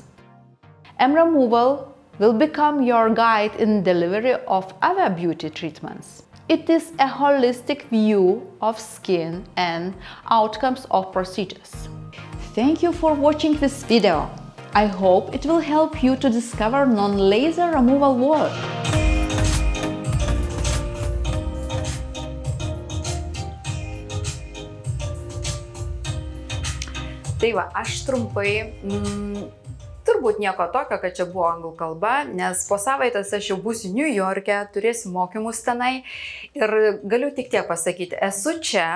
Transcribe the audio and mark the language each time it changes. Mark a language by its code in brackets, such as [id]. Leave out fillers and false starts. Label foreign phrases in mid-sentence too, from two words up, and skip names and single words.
[en] M removal will become your guide in delivery of other beauty treatments. It is a holistic view of skin and outcomes of procedures. Thank you for watching this video. I hope it will help you to discover non-laser removal world. [lt] Tai va, aš trumpai, turbūt nieko tokio, kad čia buvo anglų kalba, nes po savaitės aš jau būsiu New York'e, turėsiu mokymus tenai ir galiu tik tiek pasakyti, esu čia.